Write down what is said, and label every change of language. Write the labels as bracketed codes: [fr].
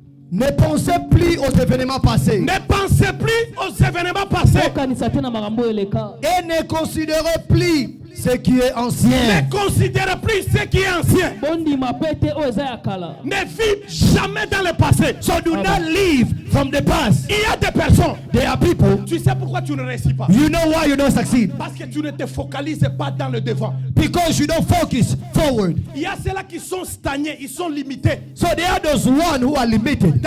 [fr] Ne pensez plus aux événements passés Ne pensez plus aux événements passés. [ln] Okanisa te na makambo eleka. [fr] et ne considérez plus ce qui est ancien. Ne considérez plus ce qui est ancien. [ln] Bondima pete o eza ya kala. [fr] Ne vis jamais dans le passé. [en] So do not live from the past. [fr] Il y a des personnes. [en] There are people, [fr] Tu sais pourquoi tu ne réussis pas? [en] you know why you don't succeed? [fr] Parce que tu ne te focalises pas dans le devant. [en] Because you don't focus forward. [fr] Il y a ceux-là qui sont stagnés, ils sont limités [en] So there are those one who are limited.